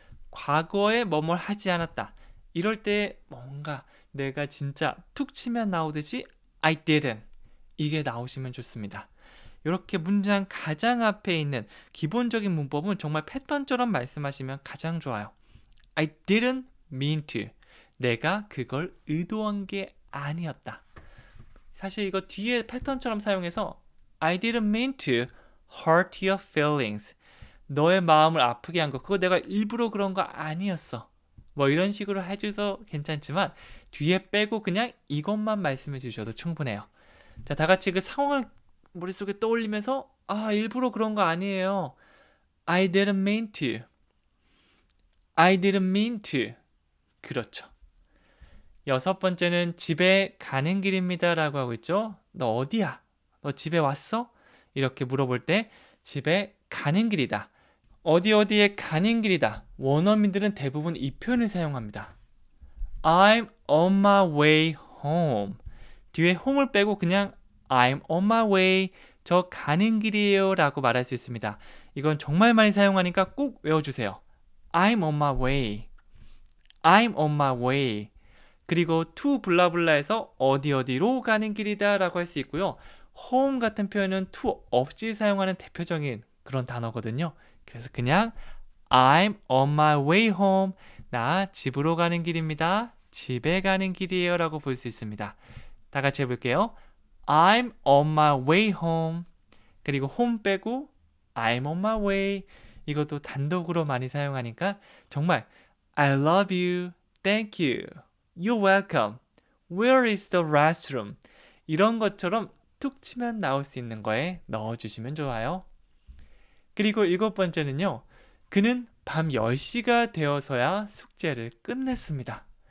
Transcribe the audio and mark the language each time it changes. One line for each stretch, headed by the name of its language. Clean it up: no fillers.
Korean: 과거에 뭐뭐 하지 않았다. 이럴 때 뭔가 내가 진짜 툭 치면 나오듯이
English: I didn't.
Korean: 이게 나오시면 좋습니다. 이렇게 문장 가장 앞에 있는 기본적인 문법은 정말 패턴처럼 말씀하시면 가장 좋아요.
English: I didn't mean to.
Korean: 내가 그걸 의도한 게 아니었다. 사실 이거 뒤에 패턴처럼 사용해서
English: I didn't mean to hurt your feelings.
Korean: 너의 마음을 아프게 한 거. 그거 내가 일부러 그런 거 아니었어. 뭐 이런 식으로 해줘서 괜찮지만 뒤에 빼고 그냥 이것만 말씀해 주셔도 충분해요. 자, 다 같이 그 상황을 머릿속에 떠올리면서 일부러 그런 거 아니에요.
English: I didn't mean to. I didn't mean to.
Korean: 그렇죠. 여섯 번째는 집에 가는 길입니다 라고 하고 있죠. 너 어디야? 너 집에 왔어? 이렇게 물어볼 때 집에 가는 길이다. 어디에 가는 길이다. 원어민들은 대부분 이 표현을 사용합니다.
English: I'm on my way home.
Korean: 뒤에 home을 빼고 그냥
English: I'm on my way.
Korean: 저 가는 길이에요 라고 말할 수 있습니다. 이건 정말 많이 사용하니까 꼭 외워주세요.
English: I'm on my way. I'm on my way.
Korean: 그리고 to 블라블라에서 어디로 가는 길이다 라고 할 수 있고요. home 같은 표현은 to 없이 사용하는 대표적인 그런 단어거든요. 그래서 그냥
English: I'm on my way home.
Korean: 나 집으로 가는 길입니다. 집에 가는 길이에요 라고 볼 수 있습니다. 다 같이 해볼게요.
English: I'm on my way home.
Korean: 그리고
English: home
Korean: 빼고
English: I'm on my way.
Korean: 이것도 단독으로 많이 사용하니까 정말
English: I love you. Thank you. You're welcome. Where is the restroom?
Korean: 이런 것처럼 툭 치면 나올 수 있는 거에 넣어주시면 좋아요. 그리고 일곱 번째는요. 그는 밤 10시가 되어서야 숙제를 끝냈습니다.